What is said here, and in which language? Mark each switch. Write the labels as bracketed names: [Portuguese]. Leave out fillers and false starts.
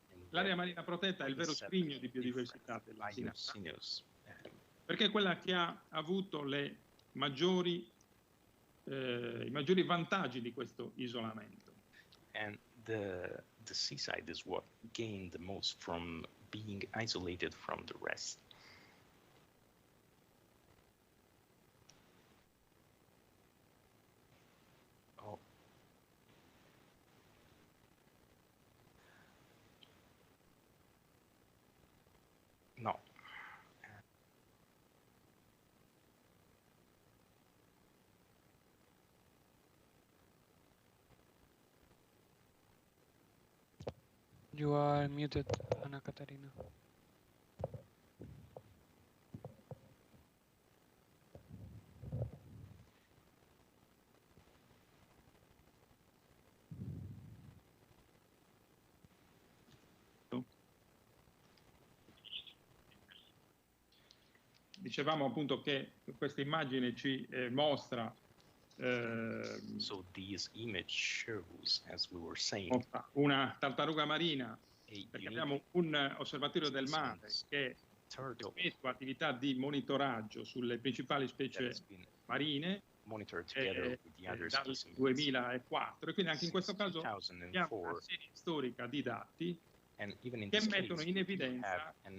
[Italian] L'area marina protetta è il vero scrigno di biodiversità dell'Asinara, perché è quella che ha avuto i maggiori vantaggi di questo isolamento. [English] And the seaside is what gained the most from being isolated from the rest. Oh. No. You are muted, Anna Catarina. [Italian] Dicevamo appunto che questa immagine ci mostra [English] So this image shows, as we were saying, [Italian] una tartaruga marina, perché abbiamo un osservatorio del mare che effettua attività di monitoraggio sulle principali specie marine dal 2004, e quindi anche in questo caso abbiamo una serie storica di dati che mettono in evidenza,